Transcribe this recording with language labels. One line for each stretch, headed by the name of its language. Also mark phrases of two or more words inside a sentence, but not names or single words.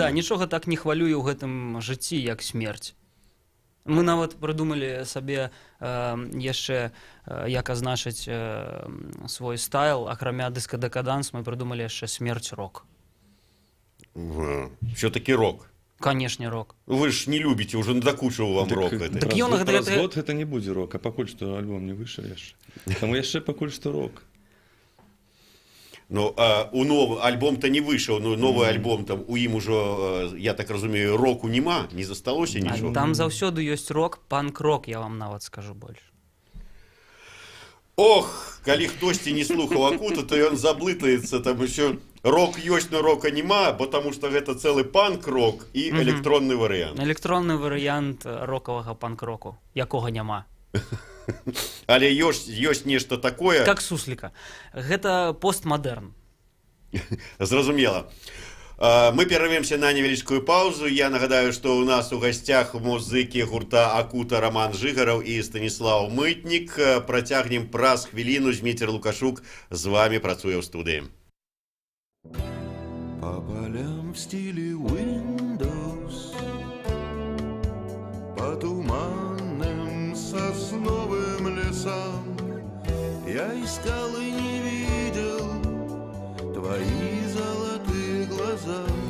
Belarusian: Да, нічога так не хвалюе ў гэтым жыцці, як смерць. Мы нават прыдумалі сабе яшчэ, як азначыць свой стайл, акрамя дыска-дэкаданс, мы прыдумалі яшчэ смерць-рок.
Russian: Всё-таки рок.
Belarusian: Канешне, рок. Вы ж не любіце, уже надакучыў вам рок. Праз год гэта не будзе рок, а пакуль што альбом не выйшаў яшчэ. Таму яшчэ пакуль што рок. Ну, у новый альбом-то не выйшаў, но новый альбом там у ім ужо, я так разумею, року нема, не засталося нічога. Там заўсёды ёсць рок, панк-рок, я вам нават скажу больш. Ох, калі хтосьці не слухаў Акута, то ён заблытаецца, там усё рок ёсць, но рока нема,
Russian: потому что
Belarusian: гэта цэлы панк-рок і электронны варыянт. Электронны варыянт рокавага панк-року, якога няма. Але ёсць нешта такое. Как сусліка. Гэта постмадэрн. Зразумела. Мы перарвемся на невялічкую паузу. Я нагадаю, што ў нас у гасцях музыкі гурта Акута Роман Жыгараў і Станіслаў Мытнік. Працягнем праз хвіліну. Зміцер Лукашук з вами працуе ў студыі.
Russian: По полям в стиле Windows, по туманным сосновым лесам я искал и не видел твои золотые глаза.